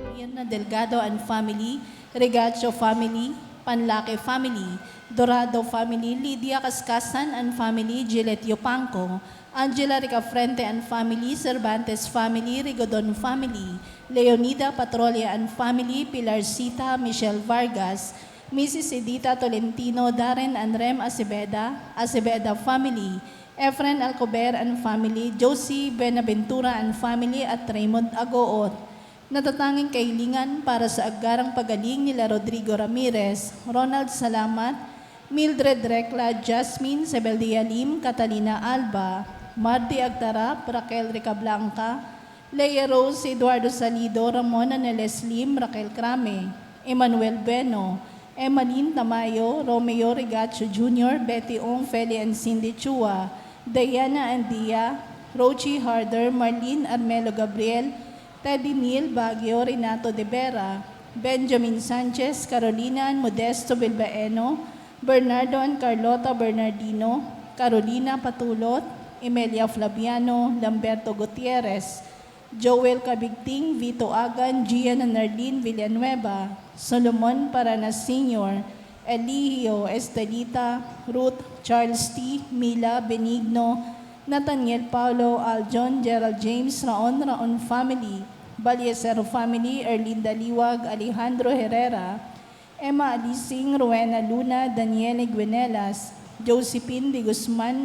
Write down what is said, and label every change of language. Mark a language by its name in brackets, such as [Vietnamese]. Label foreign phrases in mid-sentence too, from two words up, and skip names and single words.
[Filipino] Luna Delgado [English] and family, [Filipino] Regacho family, Panlake family, Dorado family, Lydia Cascasan [English] and family, [Filipino] Gillette Yupanco, Angela Ricafrente and family, Cervantes family, Rigodon family, Leonida Patrolia and family, Pilarcita, Michelle Vargas, Mrs. Edita Tolentino, Darren and Rem Acebeda, Acebeda family, Efren Alcober [English] and family, [Filipino] Josie Benaventura [English] and family [Filipino] at Raymond Agoot. Natatanging kahilingan para sa agarang pagaling nila Rodrigo Ramirez, Ronald Salamat, Mildred Recla, Jasmine Sebeldia Lim, Catalina Alba, Marty Agtarap, Raquel Ricablanca, Leia Rose, Eduardo Salido, Ramona Neles Lim, Raquel Crame, Emmanuel Beno, Emmaline Tamayo, Romeo Regacho Jr., Betty Ong, Feli and Cindy Chua, Diana Andia, Rochi Harder, Marlene Armelo Gabriel, Teddy Neal Baguio, Renato De Vera, Benjamin Sanchez, Carolina Modesto Bilbaeno, Bernardo and Carlota Bernardino, Carolina Patulot, Emelia Flaviano, Lamberto Gutierrez, Joel Cabigting, Vito Agan, Gian and Arlene Villanueva, Solomon Paranas Sr., Eligio Estelita, Ruth, Charles T., Mila, Benigno, Nathaniel Paulo, Aljon, Gerald James, Raon family, Baliesero family, Erlinda Liwag, Alejandro Herrera, Emma Alising, Rowena Luna, Daniele Guenelas, Josephine de Guzman,